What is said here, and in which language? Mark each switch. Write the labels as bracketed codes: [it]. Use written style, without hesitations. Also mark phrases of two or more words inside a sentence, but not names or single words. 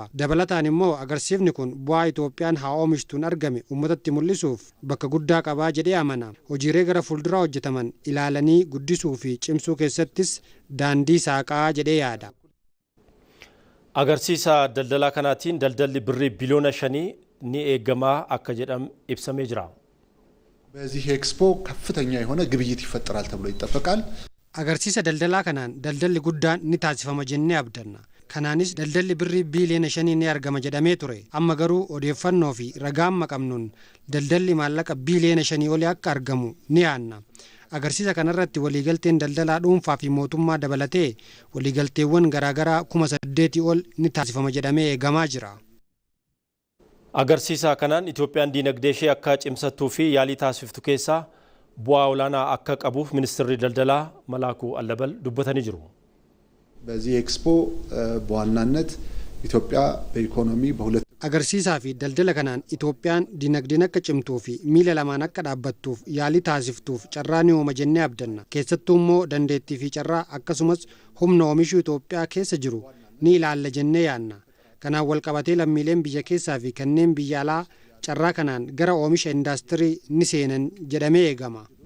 [om] Dabalataan immoo agarsiifni kun bu'aa Itoophiyaan haa oomishtuun argame uummatatti mul'isuuf bakka guddaa qabaa jedhee amana. Hojiilee gara fuulduraa hojjetaman ilaalanii guddisuu fi cimsuu keessattis daandii saaqaa jedhee yaada. Agarsiisa daldalaa kanaatiin daldalli birrii biliyoona 5 ni eegamaa akka jedhamu ibsamee jira. [am] በዚህ ኤክስፖ ከፍተኛ የሆነ ግብይት ይፈጠራል ተብሎ ይጠበቃል። [om] agarsiisa daldalaa kanaan daldalli guddaan ni taasifama jennee abdanna. Kanaanis daldalli birrii biliyoona 5 ni argama jedhamee ture. Amma garuu odeeffannoo fi ragaan maqamnuun daldalli maallaqa biliyoona 5 olii akka argamu ni yaanna. Agarsiisa kanarratti waliigalteen daldalaa dhuunfaa fi mootummaa dabalatee waliigalteewwan garaagaraa 8,000 ol ni taasifama jedhamee eegamaa jira. Agarsiisa kanaan Itoophiyaan diinagdee ishee akka cimsattuu fi yaalii taasiftu keessaa bu'aa olaanaa akka qabuuf ministeerri daldalaa Malaakuu Allabal dubbatanii jiru. [am] በዚህ ኤክስፖ በዋናነት ኢትዮጵያ በኢኮኖሚ በሁለት [om] agarsiisaa fi daldala kanaan Itoophiyaan diinagdeen akka cimtuu fi miila lamaan akka dhaabbattuuf yaalii taasiftuuf carraa ni uuma jennee abdanna. Keessattuu immoo dandeettii fi carraa akkasumas humna oomishuu Itoophiyaa keessa jiru ni ilaalla jennee yaanna. Kanaan wal qabatee lammiileen biyya keessaa fi kanneen biyya alaa carraa kanaan gara oomisha indaastirii ni seenan jedhamee eegama.